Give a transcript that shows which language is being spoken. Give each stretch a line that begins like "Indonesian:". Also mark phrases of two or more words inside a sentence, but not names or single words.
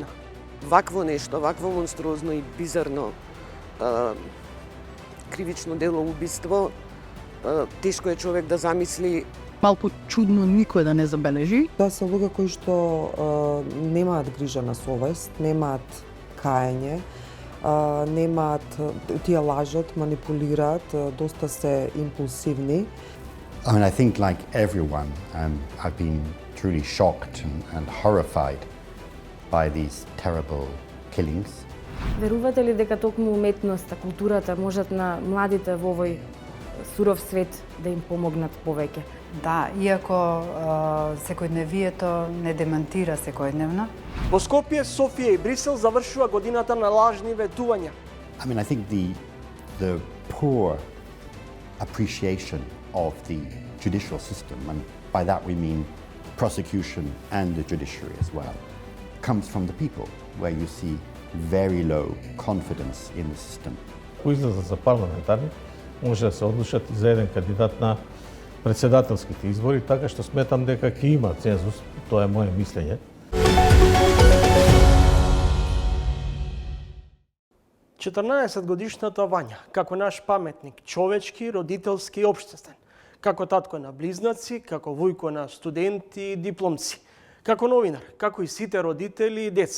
Macedonian: Вакво нешто, вакво монструозно и бизарно кривично дело убиство, тешко е човек да замисли. Малку чудно никој да не забележи. Тоа се луѓе кои што немаат грижа на совест, немаат каење, немаат, тие лажат, манипулираат, доста се импулсивни.
English: I mean, I think like everyone, I've been truly shocked and horrified by these terrible killings.
Macedonian: Верувате ли дека токму уметноста, културата можат на младите во овој суров свет да им помогнат повеќе? Да, иако секојдневието не демантира секојдневно. Во Скопје, Софија и Брисел завршува годината на лажни ветувања.
English: I mean, I think the poor appreciation of the judicial system, and by that we mean prosecution and the judiciary as well, comes from the people, where you see very low confidence in the system.
Macedonian: Кои излезат за парламентарни, може да се одлучат и за еден кандидат на председателските избори, така што сметам дека ќе има цензус, тоа е моје мислење. 14-годишната Вања, како наш паметник, човечки, родителски и општествен, како татко на близнаци, како вујко на студенти и дипломци, како новинар, како и сите родители и деца.